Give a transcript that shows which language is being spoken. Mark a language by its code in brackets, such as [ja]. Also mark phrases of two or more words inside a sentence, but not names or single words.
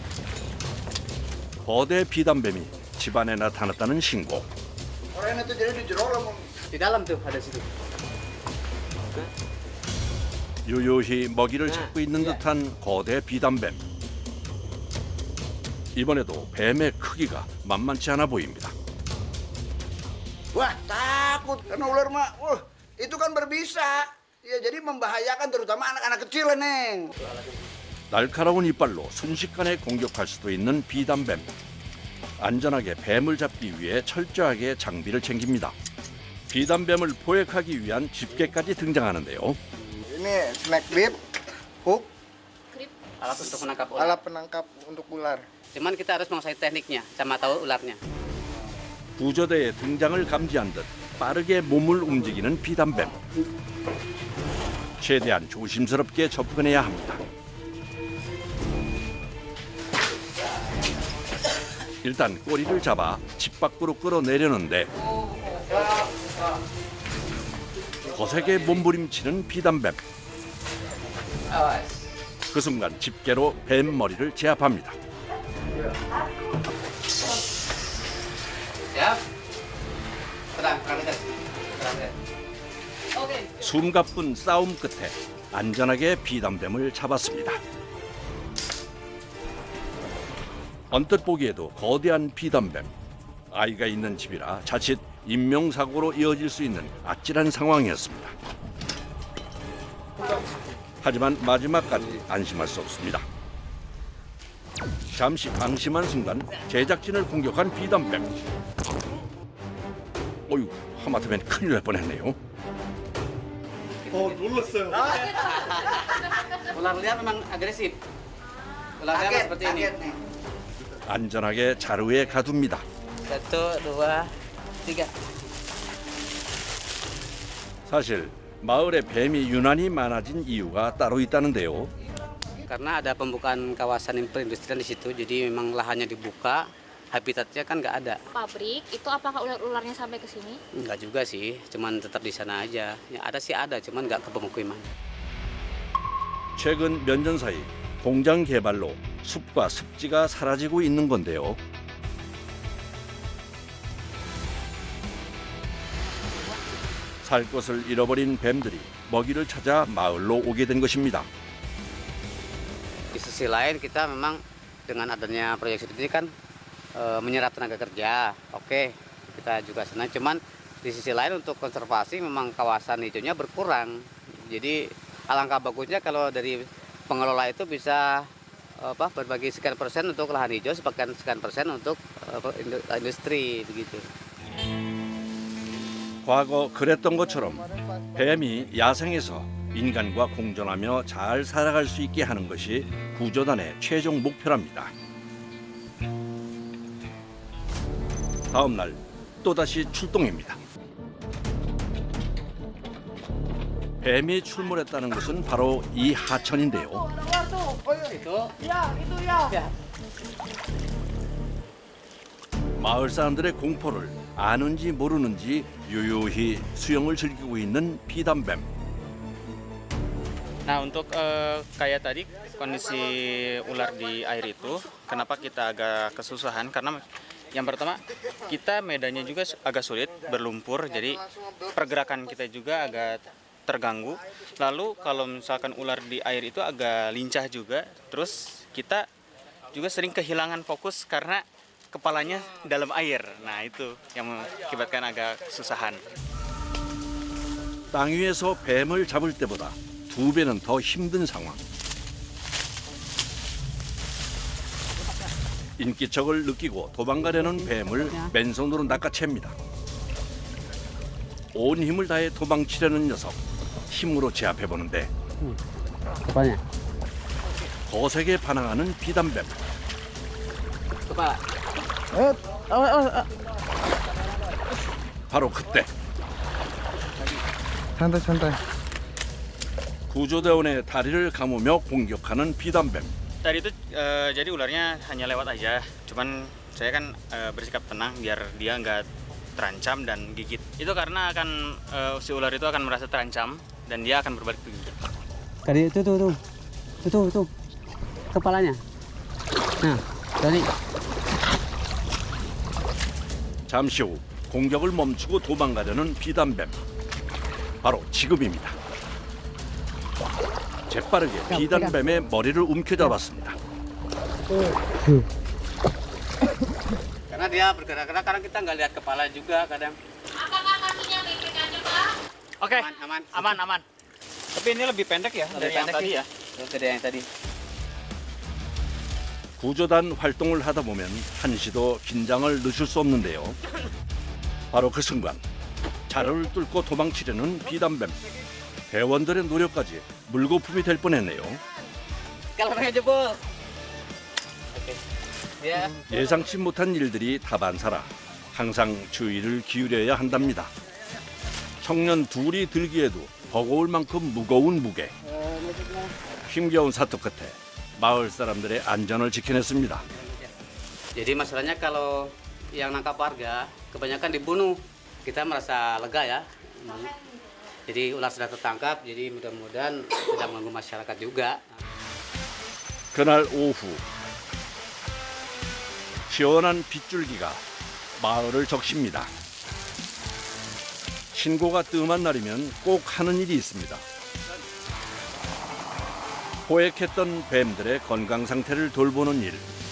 [ko] 거대 비단뱀이 집안에 나타났다는 신고. [id] Orangnya tuh jadi [su] di jero [id] lah. Di dalam tuh ada situ. [ko] 유유히 먹이를 찾고 있는 듯한 거대 비단뱀. 이번에도 뱀의 크기가 만만치 않아 보입니다. [id] Wah, takut karena ular mah. Wah, itu kan berbisa. Ya jadi membahayakan terutama anak-anak kecil, Neng. [ko] 날카로운 이빨로 순식간에 공격할 수도 있는 비단뱀. 안전하게 뱀을 잡기 위해 철저하게 장비를 챙깁니다. 비단뱀을 포획하기 위한 집게까지 등장하는데요. [id] Ini [en] snack bit, hook, [id] Alat untuk menangkap ular. alat penangkap untuk ular. Cuman kita harus menguasai tekniknya sama tahu ularnya. [ko] 구조대의 등장을 감지한 듯 빠르게 몸을 움직이는 비단뱀. 최대한 조심스럽게 접근해야 합니다. 일단 꼬리를 잡아 집 밖으로 끌어내려는데 거세게 몸부림치는 비단뱀. 그 순간 집게로 뱀 머리를 제압합니다. [id] Siap. Tenang, dekat. [ko] 숨가쁜 싸움 끝에 안전하게 비단뱀을 잡았습니다. 언뜻 보기에도 거대한 비단뱀. 아이가 있는 집이라 자칫 인명사고로 이어질 수 있는 아찔한 상황이었습니다. 하지만 마지막까지 안심할 수 없습니다. 잠시 방심한 순간 제작진을 공격한 비단뱀. 어휴, 하마터면 큰일 날 뻔했네요. 놀랐어요. [id] Ular liar memang agresif. Ular liar seperti ini. [ko] 안전하게 자루에 가둡니다. 1, 2, 3. 사실 마을에 뱀이 유난히 많아진 이유가 따로 있다는데요. [id] Karena ada pembukaan kawasan perindustrian di situ, jadi memang lahannya dibuka, habitatnya kan nggak ada. Pabrik itu apakah ular-ularnya sampai ke sini? Nggak juga sih, cuman tetap di sana aja. Ya, ada sih ada, cuman nggak ke pemukiman. [ko] 최근 몇 년 사이 공장 개발로 숲과 습지가 사라지고 있는 건데요. 살 곳을 잃어버린 뱀들이 먹이를 찾아 마을로 오게 된 것입니다. [id] Di sisi lain kita memang dengan adanya proyek seperti ini kan menyerap tenaga kerja. Oke, kita juga senang. Cuman di sisi lain untuk konservasi memang kawasan hijaunya berkurang. Jadi alangkah bagusnya kalau dari pengelola itu bisa berbagi sekian persen untuk lahan hijau, sekian persen untuk industri begitu. [ko] 과거 그랬던 것처럼 뱀이 야생에서 인간과 공존하며 잘 살아갈 수 있게 하는 것이 구조단의 최종 목표랍니다. 다음 날 또다시 출동입니다. 뱀이 출몰했다는 것은 바로 이 하천인데요. 마을 사람들의 공포를 아는지 모르는지 유유히 수영을 즐기고 있는 비단뱀. [id] Nah untuk kayak tadi kondisi ular di air itu, kenapa kita agak kesusahan? Karena yang pertama kita medannya juga agak sulit, berlumpur, jadi pergerakan kita juga agak terganggu. Lalu kalau misalkan ular di air itu agak lincah juga, terus kita juga sering kehilangan fokus karena kepalanya dalam air. Nah itu yang mengakibatkan agak kesusahan. [ko] 땅 위에서 뱀을 잡을 때보다 2배는 더 힘든 상황. 인기척을 느끼고 도망가려는 뱀을 맨손으로 낚아챕니다. 온 힘을 다해 도망치려는 녀석. 힘으로 제압해 보는데 [id] Kepalanya. [ko] 거세게 반항하는 비단뱀. [id] Kepala. [ko] 바로 그때 [id] santai. [ko] 구조대원의 다리를 감으며 공격하는 비단뱀. [id] Tadi itu jadi ularnya hanya lewat aja, cuman saya kan bersikap tenang biar dia nggak terancam dan gigit. Itu karena akan si ular itu akan merasa terancam dan dia akan berbalik gigit. Tadi itu kepalanya. Nah, tadi. [ko] 잠시 후 공격을 멈추고 도망가려는 비단뱀. 바로 지금입니다. 재빠르게 비단뱀의 머리를 움켜잡았습니다. [id] Karena dia bergerak-gerak, kadang kita nggak lihat kepala juga kadang. Apakah kakinya baik-baik aja, Pak? Oke, Aman. aman. Tapi ini lebih pendek ya dari yang tadi ya. Gede yang tadi. [ko] 구조단 활동을 하다 보면 한시도 긴장을 늦출 수 없는데요. 바로 그 순간 자루를 뚫고 도망치려는 비단뱀. 대원들의 노력까지 물거품이 될 뻔했네요. [id] Kalau pakai jebol. Oke. Dia [ko] 예상치 못한 일들이 다반사라 항상 주의를 기울여야 한답니다. 청년 둘이 들기에도 버거울 만큼 무거운 무게. 힘겨운 사투 끝에 마을 사람들의 안전을 지켜냈습니다. [id] Jadi masalahnya kalau yang nangkap warga kebanyakan dibunuh. Kita merasa lega ya. Jadi ular sudah tertangkap, jadi mudah-mudahan tidak mengganggu masyarakat juga. [ko] 그날 오후 시원한 빗줄기가 마을을 적십니다. 신고가 뜸한 날이면 꼭 하는 일이 있습니다. 포획했던 뱀들의 건강 상태를 돌보는 일.